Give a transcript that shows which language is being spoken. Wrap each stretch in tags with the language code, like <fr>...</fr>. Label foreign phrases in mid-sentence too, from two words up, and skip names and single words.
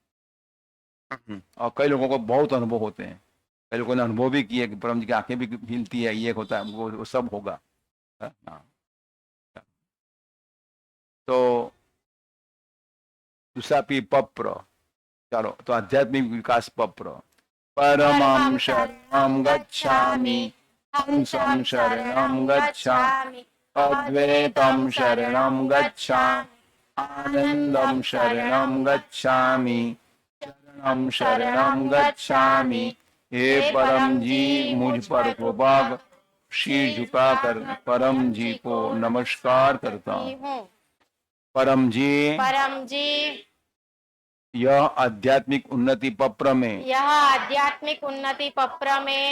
<hi>और कई लोगों को बहुत अनुभव होते हैं, कई लोगों ने अनुभव भी किए कि परम जी की आंखें भी हिलती है, ये होता है, वो सब होगा। हाँ। तो दूसरा पी पप्र, चलो, तो आध्यात्मिक विकास पप्र।</hi> <sa>परमं शरणं गच्छामि, हंसं शरणं गच्छामि, अद्वैतं शरणं गच्छामि, आनंदं शरणं गच्छामि, शरणं शरणं गच्छामि।</sa> <hi>हे परम जी, मुझ पर कृपा कर, शीश झुकाकर परम जी को नमस्कार करता हूँ। परम जी, परम जी, यह आध्यात्मिक उन्नति पत्र में, यह आध्यात्मिक उन्नति पत्र में</hi>